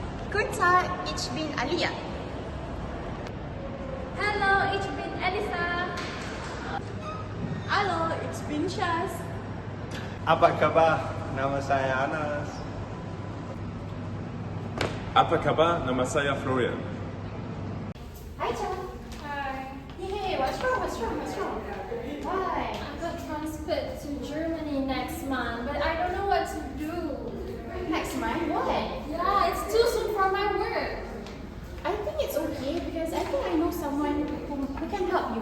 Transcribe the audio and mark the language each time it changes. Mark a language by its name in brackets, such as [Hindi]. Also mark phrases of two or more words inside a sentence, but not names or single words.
[German] Guten Tag, ich bin Alia. Hallo, ich bin Elisa. Halo, ich bin Syaz. [Indonesian] Apa kabar? Nama saya Anas. Apa kabar? Nama saya Florian. [English] Hi, Chan. Hi. Hey, what's wrong? Why? I got transferred to Germany next month, but I don't know what to do. Next month, what? Yeah, it's too soon for my work. I think it's okay because I think I know someone who can help you.